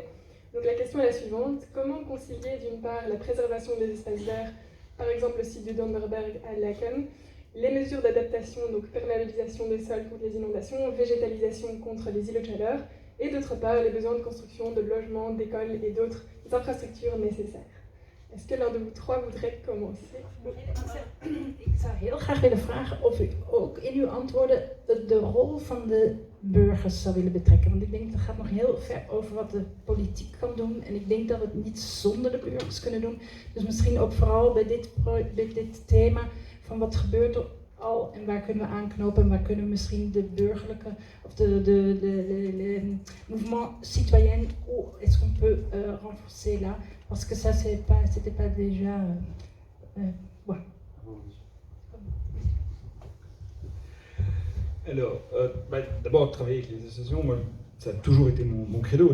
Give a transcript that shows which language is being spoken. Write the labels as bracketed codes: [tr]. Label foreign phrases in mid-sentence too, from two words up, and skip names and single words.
[fr] Donc la question est la suivante. Comment concilier d'une part la préservation des espaces verts, par exemple le site du Donnerberg à Laken, les mesures d'adaptation, donc perméabilisation des sols contre les inondations, végétalisation contre les îlots de chaleur, et d'autre part les besoins de construction de logements, d'écoles et d'autres infrastructures nécessaires. Est-ce que l'un de vous trois voudrait commencer? [nl] Ik zou heel graag willen vragen of u ook in uw antwoorden de rol van de burgers zou willen betrekken. Want ik denk dat gaat nog heel ver over wat de politiek kan doen. En ik denk dat we het niet zonder de burgers kunnen doen. Dus misschien ook vooral bij dit thema van wat gebeurt er al en waar kunnen we aanknopen en waar kunnen we misschien de burgerlijke of [fr] le mouvement citoyen, où est-ce qu'on peut renforcer là, parce que ça c'était pas déjà voilà. Alors, d'abord, travailler avec les associations, moi, ça a toujours été mon credo.